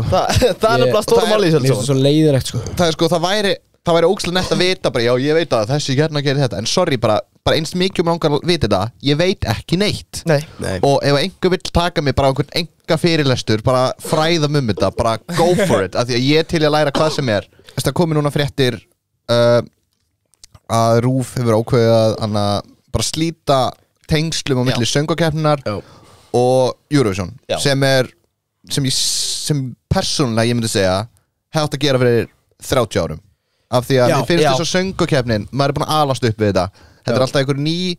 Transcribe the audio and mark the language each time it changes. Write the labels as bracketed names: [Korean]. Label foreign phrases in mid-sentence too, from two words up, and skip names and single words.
[Icelandic] Það er nefnilega stóra máli í Mér finnst það svo leiðilegt sko Það sko, það væri ógeðslega nett að vita bara, já, ég veit að þessi hérna gerir þetta En sorry, bara eins mikið langar að vita þetta Ég veit ekki neitt Nei. Og ef einhver vill taka mig bara einhvern enga fyrirlestur Bara fræða þetta, bara [English] go for it [Icelandic] Af því að ég til að læra hvað sem Það komi núna fréttir að RÚV hefur ákveðið að bara slíta tengslum á milli söngvakeppninnar og Eurovision sem persónulega ég myndi segja hefði átt að gera fyrir 30 árum af því að mér finnst þess að söngvakeppnin maður búin að alast upp við þetta er alltaf einhver